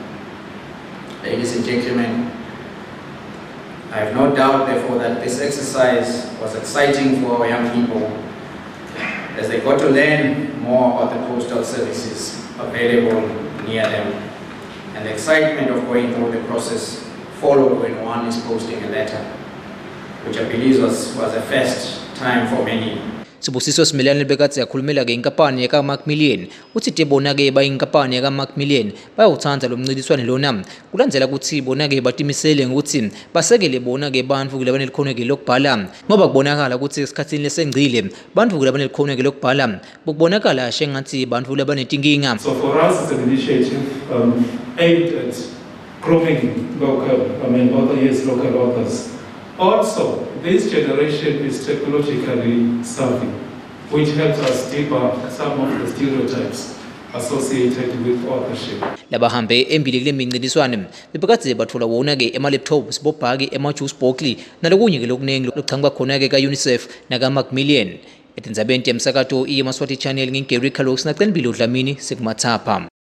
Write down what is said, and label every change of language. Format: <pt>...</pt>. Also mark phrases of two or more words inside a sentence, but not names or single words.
<en>Ladies and gentlemen, I have no doubt, therefore, that this exercise was exciting for our young people as they got to learn more about the postal services available near them, and the excitement of going through the process followed when one is posting a letter, which I believe was a first time for many.</en> <ss>Sibusiso Simelane bekatsi yakhulumela ke inkampani yaka Macmillan uthi tebona ke bayinkampani yaka Macmillan bayawuthanda lo mncintiswane lona kulandela ukuthi bona ke batimisele ngokuthi basekele bona ke bantfu ke labane likhona ke lokubhala ngoba kubonakala ukuthi esikhathini lesengcile bantfu ke labane likhona ke lokubhala kubonakala shengathi bantfu labanetinkinga.</ss> <en>So for us it's an initiative aimed at grooming local authors. Also, this generation is technologically savvy, which helps us deeper some of the stereotypes associated with authorship.</en> <ss>Labahambe embili kule mncintiswane bebekade bathola wona ke ema-laptops bobhaki ema-</ss> <en>juice box</en> <ss>nalokunye ke lokuningi lokuchanga khona ke ka-UNICEF naka Macmillan. Etindzabeni temsakato iye Maswati Channel ngingeri Carlos nacela Mpilo Dlamini sekumathapha.</ss>